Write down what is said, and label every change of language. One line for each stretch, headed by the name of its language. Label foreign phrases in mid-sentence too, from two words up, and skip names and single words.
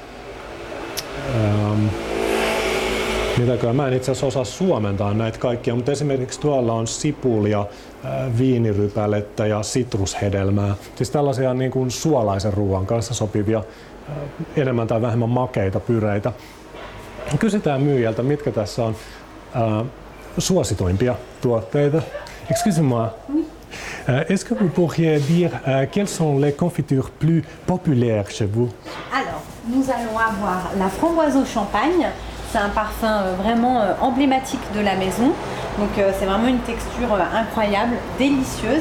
Finnish: Mitäkään, mä en itse asiassa osaa suomentaa näitä kaikkia, mutta esimerkiksi tuolla on sipulia, viinirypälettä ja sitrushedelmää. Siis tällaisia niin kuin suolaisen ruoan kanssa sopivia, enemmän tai vähemmän makeita pyreitä. Kysytään myyjältä, mitkä tässä on suosituimpia tuotteita.
French: Excusez-moi. Oui. Est-ce que vous pourriez dire quelles sont les confitures plus populaires chez vous? Alors, nous allons avoir la framboise au champagne. C'est un parfum vraiment emblématique de la maison. Donc c'est vraiment une texture incroyable, délicieuse.